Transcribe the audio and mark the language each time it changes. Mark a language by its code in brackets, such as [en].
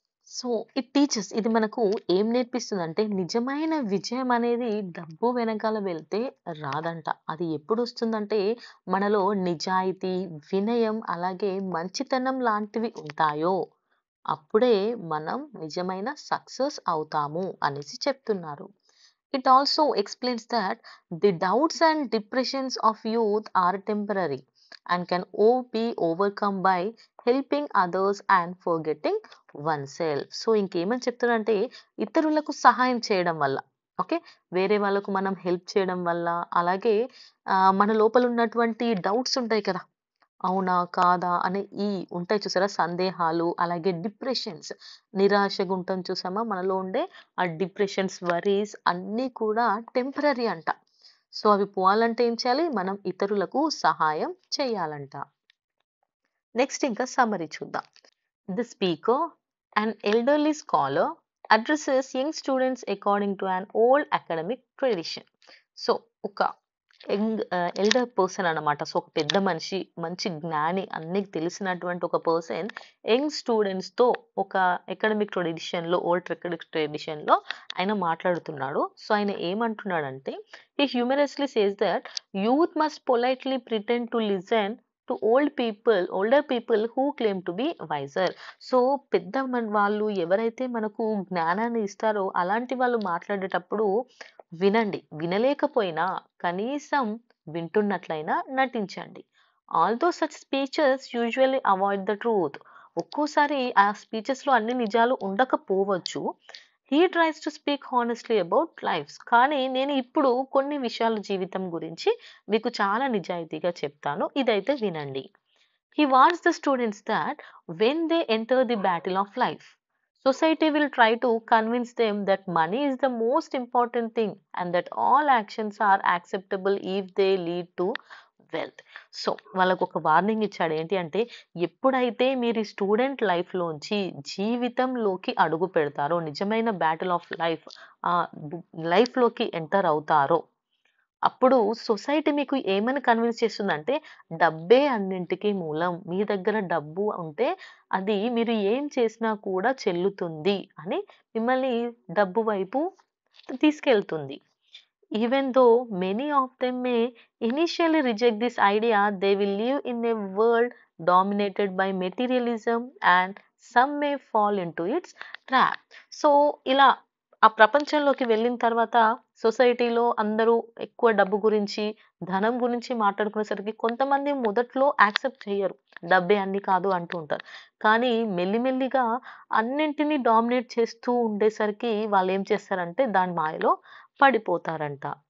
[te] So it teachers, ఇది మనకు ఏం నేర్పిస్తుందంటే, నిజమైన విజయం అనేది డబ్బు వెనకాల వెళ్తే రాదంట. అది ఎప్పుడు వస్తుందంటే, మనలో నిజాయితీ, వినయం అలాగే మంచితనం లాంటివి ఉంటాయో అప్పుడే మనం నిజమైన సక్సెస్ అవుతాము అనేసి చెప్తున్నారు. [en] It also explains that the doubts and depressions of youth are temporary and can be overcome by helping others and forgetting oneself. [te] So ఇంకేమని చెప్తారంటే, ఇతరులకు సహాయం చేయడం వల్ల, ఓకే, వేరే వాళ్ళకు మనం హెల్ప్ చేయడం వల్ల, అలాగే మన లోపల ఉన్నటువంటి డౌట్స్ ఉంటాయి కదా, అవునా కాదా అనే ఈ ఉంటాయి చూసారా సందేహాలు, అలాగే డిప్రెషన్స్, నిరాశగా ఉంటాం చూసామా, మనలో ఉండే ఆ డిప్రెషన్స్, వరీస్ అన్నీ కూడా టెంపరరీ అంట. సో అవి పోవాలంటే ఏం చేయాలి? మనం ఇతరులకు సహాయం చేయాలంట. నెక్స్ట్ ఇంకా సమ్మరీ చూద్దాం. [en] The speaker, an elderly scholar, addresses young students according to an old academic tradition. [te] So ఒక ఎల్డర్ పర్సన్ అన్నమాట. సో ఒక పెద్ద మనిషి, మంచి జ్ఞాని, అన్ని తెలిసినటువంటి ఒక పర్సన్ యంగ్ స్టూడెంట్స్ తో ఒక అకాడమిక్ ట్రెడిషన్ లో, ఓల్డ్ అకాడమిక్ ట్రెడిషన్ లో ఆయన మాట్లాడుతున్నాడు. సో ఆయన ఏమంటున్నాడంటే, [en] he humorously says that youth must politely pretend to listen to older people who claim to be wiser. [te] So పెద్ద వాళ్ళు ఎవరైతే మనకు జ్ఞానాన్ని ఇస్తారో అలాంటి వాళ్ళు మాట్లాడేటప్పుడు వినండి, వినలేకపోయినా కనీసం వింటున్నట్లయినా నటించండి. [en] Although such speeches usually avoid the truth. [te] ఒక్కోసారి ఆ స్పీచెస్ లో అన్ని నిజాలు ఉండకపోవచ్చు. [en] He tries to speak honestly about lifes. [te] కానీ నేను ఇప్పుడు కొన్ని విషయాల జీవితం గురించి మీకు చాలా నిజాయితీగా చెప్తాను, ఇదైతే వినండి. [en] He warns the students that when they enter the battle of life, society will try to convince them that money is the most important thing and that all actions are acceptable if they lead to wealth. [te] So వాళ్ళకు ఒక warning ఇచ్చాడు. ఏంటి అంటే, ఎప్పుడైతే మీరు student life లోంచి జీవితంలోకి అడుగు పెడతారో, నిజమైన బ్యాటిల్ ఆఫ్ లైఫ్ ఆ లైఫ్ లోకి ఎంటర్ అవుతారో, అప్పుడు సొసైటీ మీకు ఏమని కన్విన్స్ చేస్తుందంటే, డబ్బే అన్నింటికి మూలం, మీ దగ్గర డబ్బు ఉంటే అది మీరు ఏం చేసినా కూడా చెల్లుతుంది అని మిమ్మల్ని డబ్బు వైపు తీసుకెళ్తుంది. [en] Even though many of them may initially reject this idea, they will live in a world dominated by materialism and some may fall into its trap. [te] So ఇలా ఆ ప్రపంచంలోకి వెళ్ళిన తర్వాత సొసైటీలో అందరూ ఎక్కువ డబ్బు గురించి, ధనం గురించి మాట్లాడుకునేసరికి కొంతమంది మొదట్లో యాక్సెప్ట్ చెయ్యరు. డబ్బే అన్ని కాదు అంటూ ఉంటారు. కానీ మెల్లిమెల్లిగా అన్నింటిని డామినేట్ చేస్తూ ఉండేసరికి వాళ్ళేం చేస్తారంటే దాని మాయలో పడిపోతారంట.